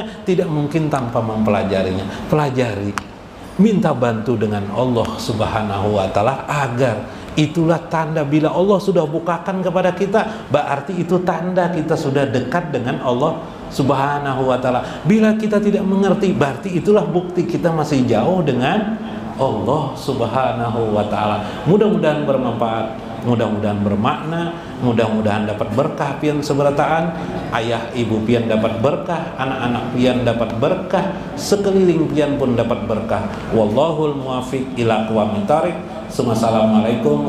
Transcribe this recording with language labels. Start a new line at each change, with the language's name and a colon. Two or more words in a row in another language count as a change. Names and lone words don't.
Indonesian: Tidak mungkin tanpa mempelajarinya. Pelajari, minta bantu dengan
Arabic: الله سبحانه وتعالى,
Indonesian: agar itulah tanda bila Allah sudah bukakan kepada kita, berarti itu tanda kita sudah dekat dengan
Arabic: الله سبحانه وتعالى.
Indonesian: Bila kita tidak mengerti, berarti itulah bukti kita masih jauh dengan
Arabic: الله سبحانه وتعالى.
Indonesian: Mudah-mudahan bermanfaat, mudah-mudahan bermakna, mudah-mudahan dapat berkah pian seberataan, ayah ibu pian dapat berkah, anak-anak pian dapat berkah, sekeliling pian pun dapat berkah.
Arabic: والله الموفق إلى أقوم الطريق.